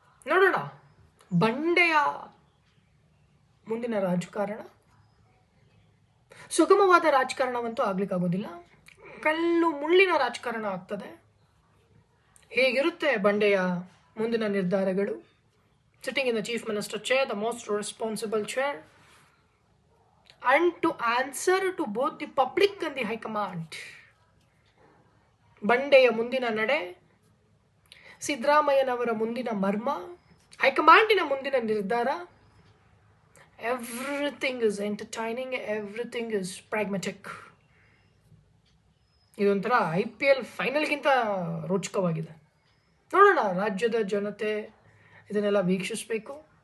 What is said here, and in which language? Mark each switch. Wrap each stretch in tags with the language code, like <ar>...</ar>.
<kn>ನೋಡೋಣ ಬಂಡೆಯ ಮುಂದಿನ ರಾಜಕಾರಣ. ಸುಗಮವಾದ ರಾಜಕಾರಣವಂತೂ ಆಗ್ಲಿಕ್ಕಾಗೋದಿಲ್ಲ, ಕಲ್ಲು ಮುಳ್ಳಿನ ರಾಜಕಾರಣ ಆಗ್ತದೆ. ಹೇಗಿರುತ್ತೆ ಬಂಡೆಯ ಮುಂದಿನ ನಿರ್ಧಾರಗಳು?</kn> <en>Sitting in the chief minister chair, the most responsible chair, and to answer to both the public and the high command.</en> <kn>ಬಂಡೆಯ ಮುಂದಿನ ನಡೆ, ಸಿದ್ದರಾಮಯ್ಯನವರ ಮುಂದಿನ ಮರ್ಮ, ಹೈಕಮಾಂಡಿನ ಮುಂದಿನ ನಿರ್ಧಾರ,</kn> <en>everything is entertaining, everything is pragmatic.</en> <kn>ಇದೊಂಥರ IPL ಫೈನಲ್ಗಿಂತ ರೋಚಕವಾಗಿದೆ. ನೋಡೋಣ, ರಾಜ್ಯದ ಜನತೆ ಇದನ್ನೆಲ್ಲ ವೀಕ್ಷಿಸಬೇಕು.</kn>